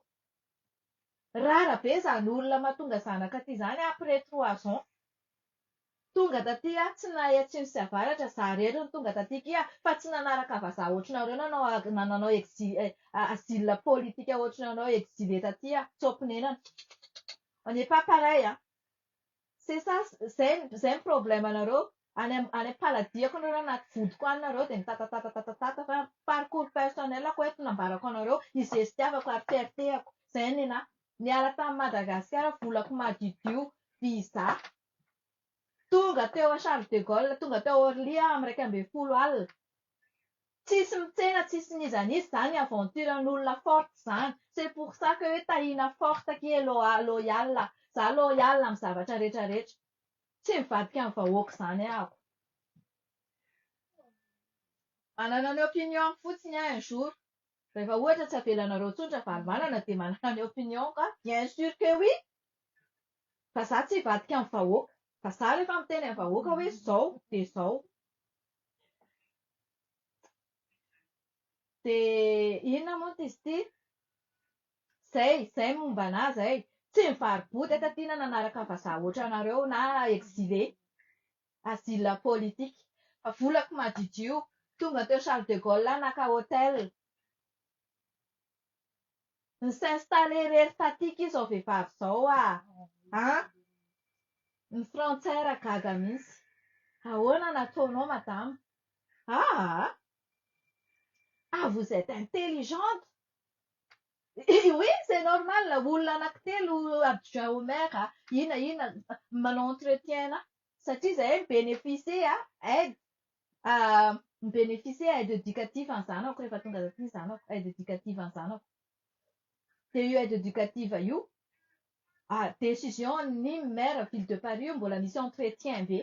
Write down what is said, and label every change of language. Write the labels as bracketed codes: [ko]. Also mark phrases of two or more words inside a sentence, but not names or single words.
[mg] Rara be izany olona mahatonga zanaka aty izany [fr] après 3 ans. [mg] Tonga taty tsy nahay atsimo sy avaratra za rehetra no tonga taty fa tsy nanaraka vazaha ohatranareo nanao [fr] asile politique [mg] ohatranareo exilé taty tsy omponenana. [fr] On n'est pas pareil. C'est ça, [mg] izay ny problème anareo. Any am-paladiako nareo anaty vodiko any nareo dia mitatatatata fa parcours personnelako eto nambarako anareo izay sy itiavako ary fiertéako. Izay ny anahy. Niala tamin'i Madagasikara volako madidio visa. Tonga teo à Charles de Gaulle, tonga teo Orly amin'ny 1:30 alina. Tsisy mitsena, tsisy nizanizy izany aventuran'olona forte izany. [fr] C'est pour ça que [mg] hoe tahina [fr] forte qui est loyal. [mg] Za loyal amin'ny zavatra rehetrarehetra. Tsy mivadika amin'ny vahoaka izany ahako. Manana ny opinion fotsiny [fr] un jour. [mg] Rehefa ohatra tsy avelanareo tsotra valovanana dia manana ny opinion ka [fr] bien sûr que oui. [mg] Fa za tsy hivadika amin'ny vahoaka. Fa za rehefa miteny amin'ny vahoaka hoe izao dia izao. Dia inona moa izy ity? Zay momba anahy zay. Tsy mivaro-body eto aty na nanaraka vazaha ohatranareo na exilé. [fr] Asile politique. [mg] Fa volako madidio. Tonga teo Charles de Gaulle aho naka hôtel. Ny s'installer irery tatika izao vehivavy izao ah. Ny frontière gaga mihitsy. Ahoana nataonao madame? [fr] Ah, vous êtes intelligente. Oui, c'est normal. [mg] Olona anankitelo [fr] adjoint au maire. [mg] Inona manao entretien na. Satria zahay [fr] mibénéficie aide. Mibénéficie aide éducative [mg] ny zanako rehefa tonga taty ny zanako. [fr] Aide éducative [mg] ny zanako. Dia io [fr] aide éducative [mg] io, décision-ny [fr] maire ville de Paris [mg] io mbola misy entretien be.